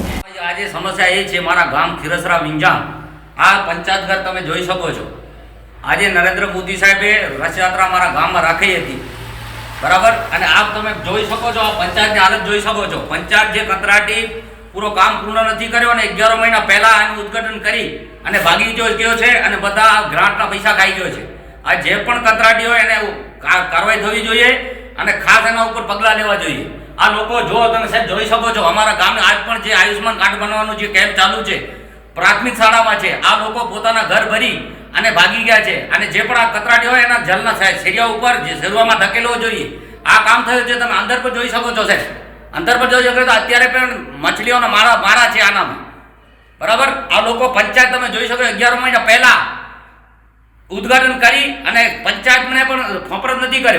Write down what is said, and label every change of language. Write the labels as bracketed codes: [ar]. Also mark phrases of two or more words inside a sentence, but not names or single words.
[hi] आज समस्या ये है [gu] મારા ગામ ખીરસરા વીજાન આ પંચાયત ઘર તમે જોઈ સકો છો। આજ નરેંદ્ર મોદી સાહેબે રથ યાત્રા મારા ગામ [hi] में राखी थी [gu] બરાબર અને આપ તમે જોઈ સકો છો। पंचायत [hi] की हालत [gu] જોઈ સકો છો। પંચાયત જે કંત્રાટી પૂરો કામ પૂર્ણ નહીં કર્યો અને 11 મહિના પહેલા આનું ઉદ્ઘાટન કરી અને ભાગી ગયો છે અને બધા ગ્રાંટના પૈસા ખાઈ ગયો છે। આ જે પણ કંત્રાટી હોય એને કારવાઈ થવી જોઈએ અને ખાસ એના ઉપર પગલા લેવા જોઈએ। આ લોકો જો તમે સાહેબ જોઈ સકો છો અમારા ગામે આજ પણ જે આયુષ્માન કાર્ડ બનવાનું જે કેમ્પ ચાલૂ છે પ્રાથમિક શાળામાં છે આ લોકો પોતાના ઘર ભરી અને ભાગી ગયા છે અને જે પણ આ કતરાટી હોય એના જલના શેરિયા ઉપર જે શેરવામાં ધકેલવો જોઈએ આ કામ થયું છે। તમે અંદર પર જોઈ શકો છો સાહેબ, અંદર પર જોઈ શકો તો અત્યારે પણ મછલીઓના મારા છે આનામાં બરાબર। આ લોકો પંચાયત તમે જોઈ શકો 11 મહિના પહેલા ઉદ્ઘાટન કરી અને પંચાયતને પણ ફોપર નથી કર્યો।